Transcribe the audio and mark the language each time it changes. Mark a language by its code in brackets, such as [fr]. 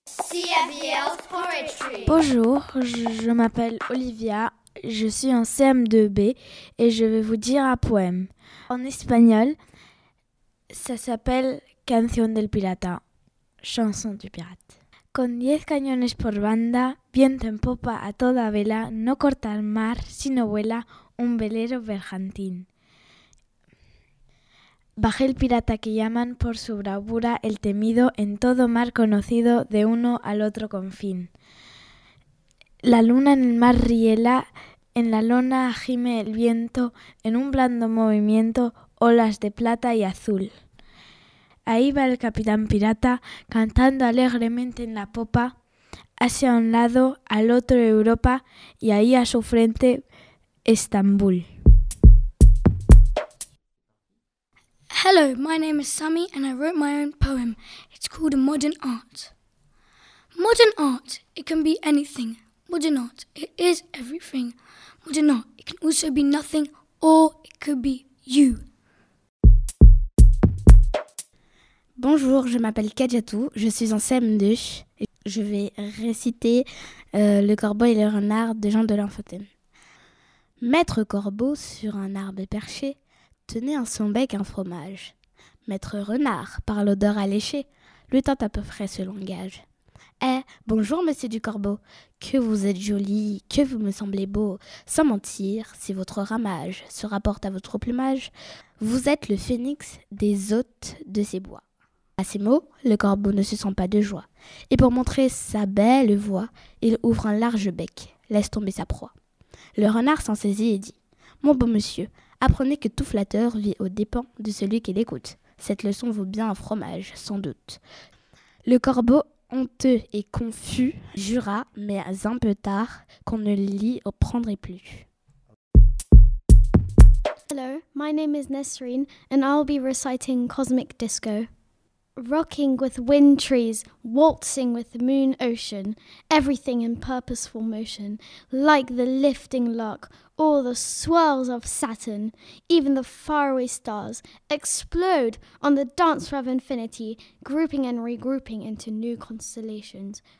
[en] CRBL Poetry. [fr] Bonjour, je m'appelle Olivia, je suis en CM2B et je vais vous dire un poème. En espagnol, ça s'appelle Canción del Pirata, chanson du pirate. [es] Con 10 cañones por banda, viento en popa a toda vela, no corta el mar, sino vuela un velero bergantín. Bajé el pirata que llaman por su bravura el temido en todo mar conocido de uno al otro confín. La luna en el mar riela, en la lona gime el viento, en un blando movimiento, olas de plata y azul. Ahí va el capitán pirata, cantando alegremente en la popa, hacia un lado, al otro Europa, y ahí a su frente, Estambul. [en] Hello, my name is Sammy and I wrote my own poem. It's called Modern Art. Modern art, it can be anything. Modern art, it is everything. Modern art, it can also be nothing or it could be you. [fr] Bonjour, je m'appelle Kadiatou, je suis en CM2 et je vais réciter Le corbeau et le renard de Jean de La Fontaine. Maître corbeau sur un arbre perché tenait en son bec un fromage. Maître renard, par l'odeur alléchée, lui tint à peu près ce langage. « Eh, bonjour, monsieur du corbeau, que vous êtes joli, que vous me semblez beau. Sans mentir, si votre ramage se rapporte à votre plumage, vous êtes le phénix des hôtes de ces bois. » À ces mots, le corbeau ne se sent pas de joie, et pour montrer sa belle voix, il ouvre un large bec, laisse tomber sa proie. Le renard s'en saisit et dit « Mon beau monsieur, apprenez que tout flatteur vit aux dépens de celui qui l'écoute. Cette leçon vaut bien un fromage, sans doute. » Le corbeau, honteux et confus, jura, mais un peu tard, qu'on ne l'y prendrait plus. [en] Hello, my name is Nesreen, and I'll be reciting Cosmic Disco. Rocking with wind trees, waltzing with the moon ocean, everything in purposeful motion, like the lifting lark, all the swirls of Saturn, even the faraway stars, explode on the dance floor of infinity, grouping and regrouping into new constellations.